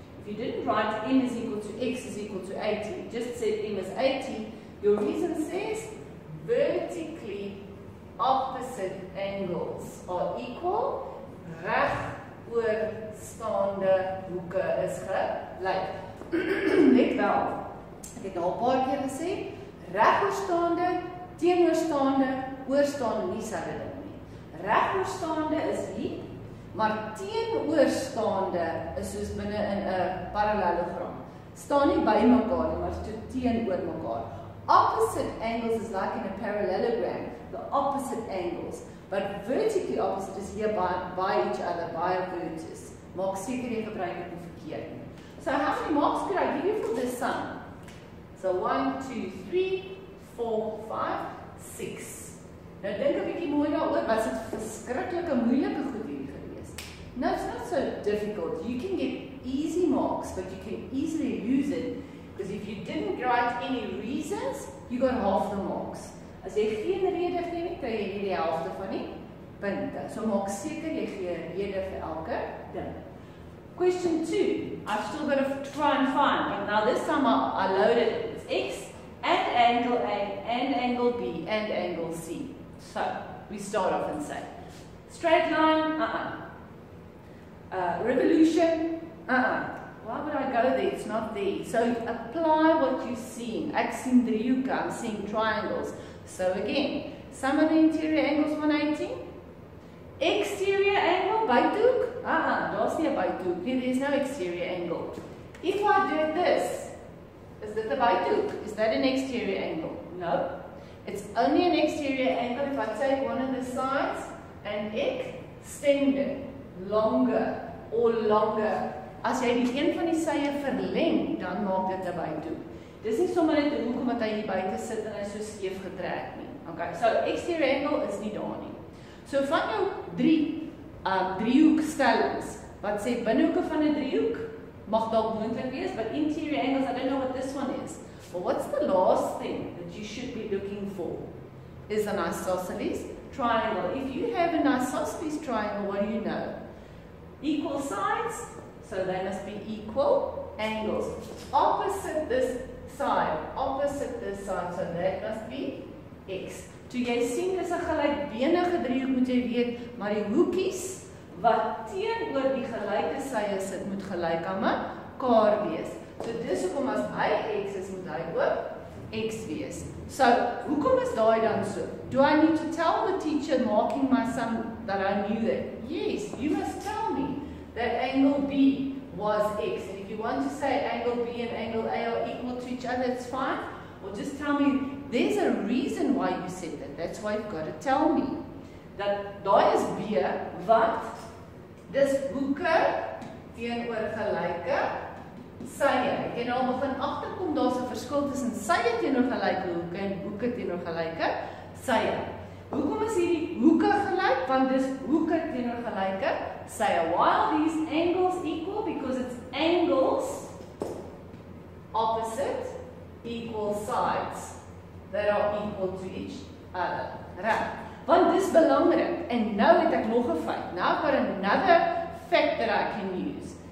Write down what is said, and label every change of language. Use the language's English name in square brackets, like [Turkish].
[English] If you didn't write m is equal to x is equal to 80, just said m is 80, your reason says vertically opposite angles are equal. [Afrikaans] Regoorstaande hoeke is gelyk. Let wel, ek het al 'n paar keer gesê, regoorstaande, teenoorstaande, oorstaande nie dieselfde ding nie. Regoorstaande is hier, maar teenoorstaande is soos binne in 'n parallelogram. Staan nie by mekaar nie, maar teenoor mekaar. [English] Opposite angles is like in a parallelogram, the opposite angles. But vertically opposite is here by each other, by a vertex. [Afrikaans] Maak seker jy gebruik dit nie verkeerd nie. [English] So how many marks could I give you for this sum? So 1, 2, 3, 4, 5, 6. [Afrikaans] Nou dink 'n bietjie mooi daaroor, was dit verskriklike moeilike goed hier gewees? [English] No, it's not so difficult. You can get easy marks, but you can easily lose it. Because if you didn't write any reasons, you got half the marks. [Afrikaans] As jy geen rede gee nie, kry jy die helfte van die punte. So maak seker jy gee 'n rede vir elke ding. [English] Question 2. I've still got to try and find, but now this time I loaded it. It's x and angle A and angle B and angle C. So we start off and say, straight line, revolution, Why would I go there? It's not there. So apply what you're seeing. [Afrikaans] Ek sien driehoeke, [English] I'm seeing triangles. So again, sum of the interior angles 180. Exterior angle, buitehoek? [Afrikaans] Daar's nie 'n buitehoek nie. [English] There's no exterior angle. If I did this, is that a buitehoek? Is that an exterior angle? No. It's only an exterior angle if I take one of the sides and extend it longer or longer. [Afrikaans] As jy die een van die sye verleng, dan maak dit 'n buitehoek. Dis nie sommer net 'n hoek omdat hy hier buite sit en hy so skeef getrek nie. [English] Okay, so exterior angle [Afrikaans] is nie daar nie. So van jou driehoekstellings wat sê binnehoeke van 'n driehoek mag dalk moontlik wees, [English] but interior angles, I don't know what this one is. But what's the last thing that you should be looking for? Is an isosceles triangle. If you have an isosceles triangle, what do you know? Equal sides. So they must be equal angles. Opposite this side, so that must be x. Toe jy sien dis 'n gelykbenige driehoek, moet jy weet, maar die hoekies wat teenoor die gelyke sye sit moet gelyk aan mekaar wees. So dis hoekom as hy x is, moet hy ook x wees. So, hoekom is daai dan so? Do I need to tell the teacher marking my sum that I knew that? Yes, you must tell me that angle B was x. And if you want to say angle B and angle A are equal to each other, it's fine. Or just tell me, there's a reason why you said that. That's why you've got to tell me. [Afrikaans] Dat daai is B, wat dis hoeke teenoor gelyke sye. Jy nou begin agterkom, daar's 'n verskil tussen sye teenoor gelyke hoeke en hoeke teenoor gelyke sye. Hoekom is hierdie hoeke gelyk? Want dis hoeke teenoor gelyke sye. [English] Why are these angles equal? Because it's angles opposite equal sides that are equal to each Reg. [Afrikaans] Want dis belangrik. En nou het ek nog 'n feit. [English] Now I've got another fact that I can use.